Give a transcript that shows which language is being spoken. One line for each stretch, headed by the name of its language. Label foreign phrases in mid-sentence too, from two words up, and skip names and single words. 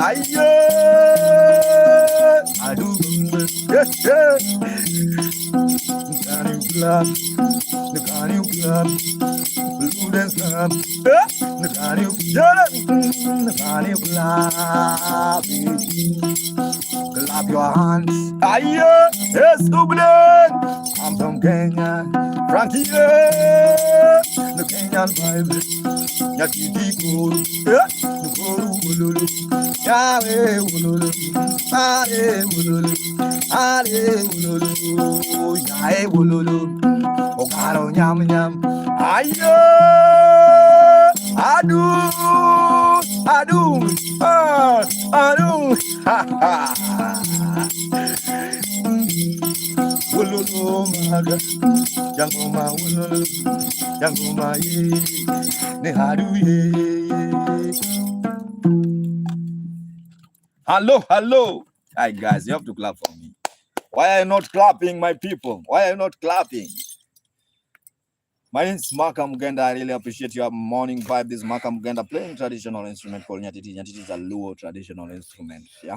English: I do, can you club, can you club, Ludens club, can you club, clap your hands. Yes, Dublin. I'm from Kenya, Frankie, the Kenyan vibe.
Luo (Kenya and Tanzania): Nyatiti guru, guru ululu, Yahweh ululu, Ale ululu, Ale ululu, Yahweh ululu, Ogaro nyam nyam, adu, ha ha. Ululu maga, jangoma ululu, jangoma ye, ne hadu ye.
English: Hello. Hi, guys, you have to clap for me. Why are you not clapping, my people? Why are you not clapping? My name is Makamugenda. I really appreciate your morning vibe. This is Makamugenda playing traditional instrument called nyatiti. Nyatiti is a Luo traditional instrument. Yeah.